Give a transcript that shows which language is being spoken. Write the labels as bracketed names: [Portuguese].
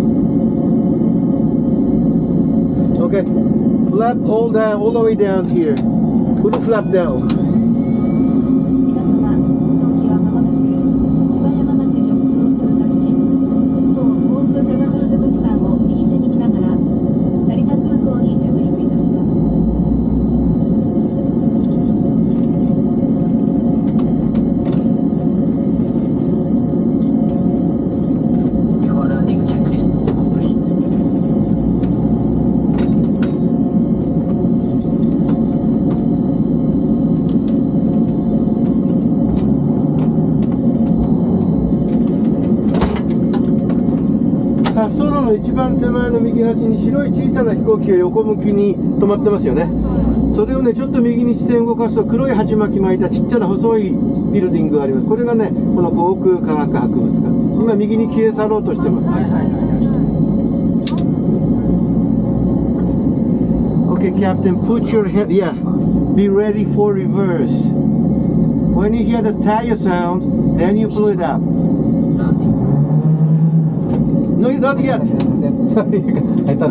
[English] Okay, flap all the way down here. Put the flap down. [Japanese] 皆様、当機はまもなく芝山町上空を通過し、当航空科学博物館を右手に見ながら成田空港に着陸いたします。一番手前の右端に白い小さな飛行機が横向きに止まってますよね。それをねちょっと右に視点を動かすと黒い鉢巻き巻いたちっちゃな細いビルディングがあります。これがねこの航空科学博物館です。今右に消え去ろうとしてます。 [English] Okay, Captain, put your head, yeah, be ready for reverse. When you hear the tire sound, then you pull it up. No, not yet. Sorry, I thought